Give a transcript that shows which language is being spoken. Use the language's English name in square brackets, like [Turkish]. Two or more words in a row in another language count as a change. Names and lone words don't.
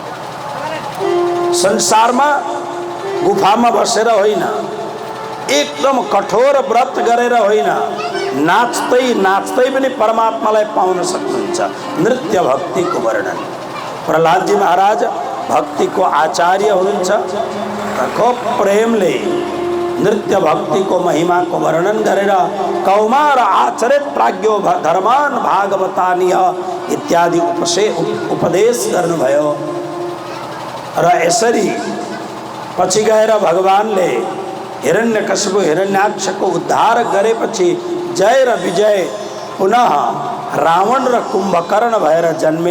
[Nepali] संसारमा गुफामा बसेर होइन, एकदम कठोर व्रत गरेर होइन, नाच्दै नाच्दै पनि परमात्मालाई पाउन सक्नुहुन्छ। नृत्य भक्तिको वर्णन। प्रहलाद जी महाराज भक्तिको आचार्य हुनुहुन्छ। खूब प्रेमले नृत्य भक्तिको महिमाको वर्णन गरेर [Sanskrit] कौमार आचरित प्राज्ञो धर्मान भागवतानीय [Nepali] इत्यादि उपदेश गर्नुभयो। र यसरी पछि गएर भगवानले हिरण्यकशिपु हिरण्याक्षको उद्धार गरेपछि जय र विजय पुनः रावण र कुम्भकर्ण भएर जन्मे।